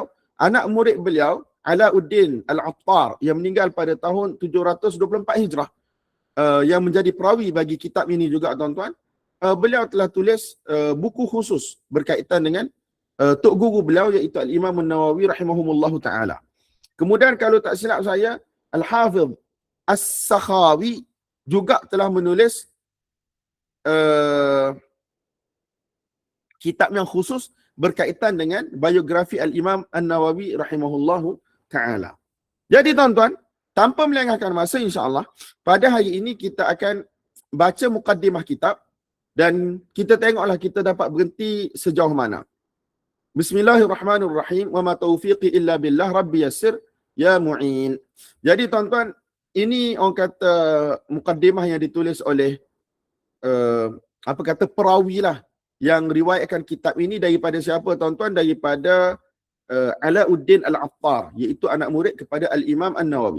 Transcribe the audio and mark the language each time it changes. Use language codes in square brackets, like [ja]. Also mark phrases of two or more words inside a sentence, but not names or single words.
[ms] Anak murid beliau, Alauddin Al-Attar, yang meninggal pada tahun 724 Hijrah, yang menjadi perawi bagi kitab ini juga tuan-tuan. Beliau telah tulis buku khusus berkaitan dengan tok guru beliau, iaitu Al-Imam An-Nawawi [ar] رحمهم الله تعالى. [ms] Kemudian kalau tak silap saya, Al-Hafidh As-Sakhawi juga telah menulis kitab yang khusus berkaitan dengan biografi Al-Imam An-Nawawi [ar] رحمه الله تعالى. [ms] Jadi tuan-tuan, tanpa melengahkan masa, insya-Allah pada hari ini kita akan baca mukaddimah kitab dan kita tengoklah kita dapat berhenti sejauh mana. [ar] بسم الله الرحمن الرحيم. وما توفيقي إلا بالله رب يسر يا معين. [ms] Jadi tuan-tuan, ini orang kata mukaddimah yang ditulis oleh perawi lah yang riwayatkan kitab ini. Daripada siapa tuan-tuan? Daripada Alauddin Al-Attar, iaitu anak murid kepada Al-Imam An-Nawawi.